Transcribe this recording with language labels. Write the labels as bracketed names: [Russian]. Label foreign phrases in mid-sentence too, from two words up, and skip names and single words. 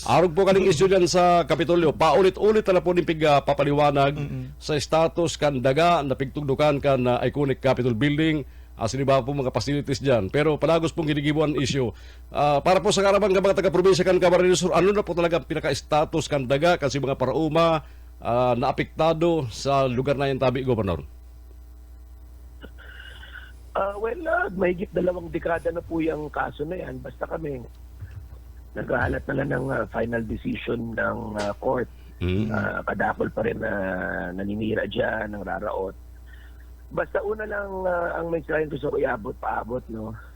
[Bikol] arog po kaning issue dyan sa Kapitolyo. Paulit-ulit na po nipig papaliwanag sa status kan daga na pigtugdukan kan iconic Capitol Building. Siniba po mga facilities dyan. Pero palagos pong ginigibuan issue. Para po sa karabang mga taga-probinsya kan Camarines Sur, ano na po talaga pinaka-status kan daga kasi mga parauma na apektado sa lugar na yung tabi, Governor? [Filipino] Mahigit 2 dekada na po yung kaso na yan. Basta kami naghahanap na lang ng [English] final decision [Filipino] ng court. [Bikol] Kadakol pa rin na naninira dyan, ng raraot. [Filipino] Basta una lang ang mensahe gusto ko paabot, no?